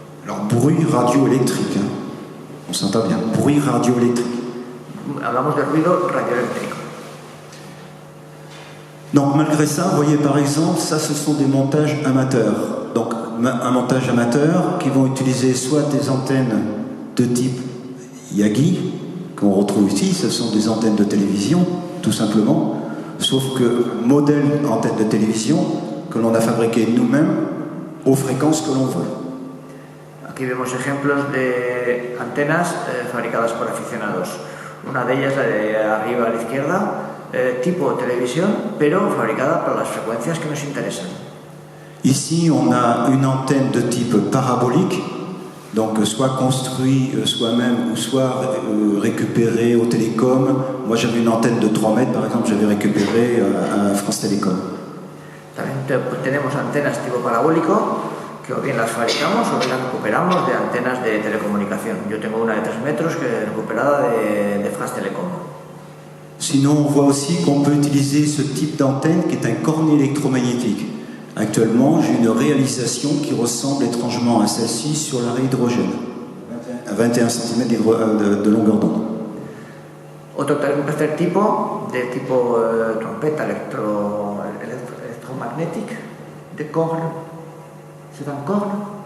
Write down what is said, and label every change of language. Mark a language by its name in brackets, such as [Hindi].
[French] Alors bruit radioélectrique, hein. On s'entend bien, bruit radioélectrique. [Spanish] Hablamos de ruido radioeléctrico. [French] Donc malgré ça, vous voyez par exemple, ça ce sont des montages amateurs. Donc un montage amateur qui vont utiliser soit des antennes de type Yagi, qu'on retrouve ici, ce sont des antennes de télévision, tout simplement, sauf que modèle antenne de télévision que l'on a fabriqué nous-mêmes aux fréquences que l'on veut. [Spanish] Aquí vemos ejemplos de antenas fabricadas por aficionados. Una de ellas, la de arriba a la izquierda, tipo televisión, pero fabricada para las frecuencias que nos interesan. [French] Ici, on a une antenne de type parabolique, donc soit construit soi-même ou soit récupérée au télécom. Moi, j'avais une antenne de 3 mètres, par exemple, j'avais récupéré à France Télécom. [Spanish] También tenemos antenas tipo parabólico, que o bien las fabricamos o bien las recuperamos de antenas de telecomunicación. Yo tengo una de 3 metros que es recuperada de France Télécom. [French] Sinon, on voit aussi qu'on peut utiliser ce type d'antenne qui est un cornet électromagnétique. Actuellement, j'ai une réalisation qui ressemble étrangement à celle-ci sur l'arrêt hydrogène, à 21 cm de longueur d'onde. [Spanish] Otro tercer tipo, de tipo trompeta electromagnétique, de corne, [French] c'est un corne?